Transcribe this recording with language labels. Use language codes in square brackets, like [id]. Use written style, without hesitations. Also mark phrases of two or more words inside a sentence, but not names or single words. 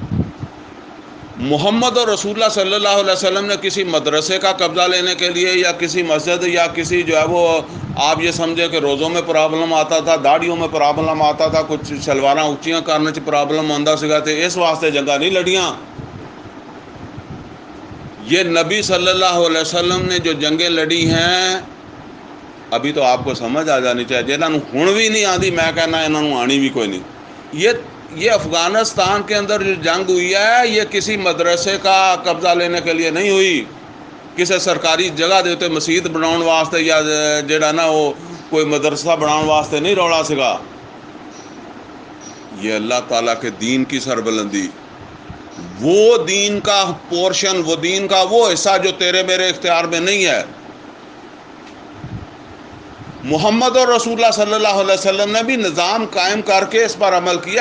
[ur] محمد رسول اللہ صلی اللہ علیہ وسلم نے کسی مدرسے کا قبضہ لینے کے لیے، یا کسی مسجد، یا کسی جو ہے وہ آپ یہ سمجھیں کہ روزوں میں پرابلم آتا تھا، داڑھیوں میں پرابلم آتا تھا، [pa] کچھ شلواراں اونچیاں کرنے چ پرابلم آندا سگا تے اس واسطے جنگاں نہیں لڑیاں. [ur] یہ نبی صلی اللہ علیہ وسلم نے جو جنگیں لڑی ہیں، ابھی تو آپ کو سمجھ آ جانی چاہیے. [pa] جنہاں نوں ہن بھی نہیں آندی، میں کہنا انہاں نوں آنی بھی کوئی نہیں. [ur] یہ افغانستان کے اندر جو جنگ ہوئی ہے، یہ کسی مدرسے کا قبضہ لینے کے لیے نہیں ہوئی، [pa] کسی سرکاری جگہ دے تے مسجد بناؤن واسطے، یا جڑا نا وہ کوئی مدرسہ بناؤن واسطے نہیں رولا سگا. [ur] یہ اللہ تعالیٰ کے دین کی سربلندی، وہ دین کا پورشن، وہ دین کا وہ حصہ جو تیرے میرے اختیار میں نہیں ہے. محمد اور رسول اللہ صلی اللہ علیہ وسلم نے بھی نظام قائم کر کے اس پر عمل کیا.